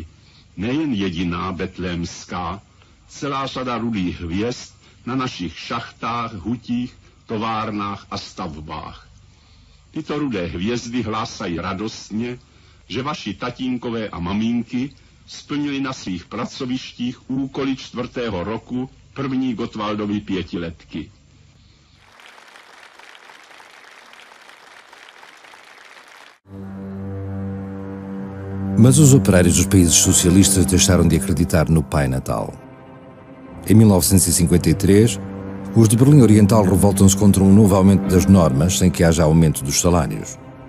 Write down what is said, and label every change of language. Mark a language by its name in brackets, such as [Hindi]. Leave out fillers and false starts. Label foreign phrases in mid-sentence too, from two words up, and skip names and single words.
[Czech] Nejen jediná betlémská, celá řada rudých hvězd na našich šachtách, hutích, továrnách a stavbách. Tyto rudé hvězdy hlásají radostně, že vaši tatínkové a maminky splnili na svých pracovištích úkoly 4. roku první Gottwaldovy pětiletky. [Portuguese] Mas os operários dos países socialistas deixaram de acreditar no Pai Natal. Em 1953, os de Berlim Oriental revoltam-se contra um novo aumento das normas sem que haja aumento dos salários.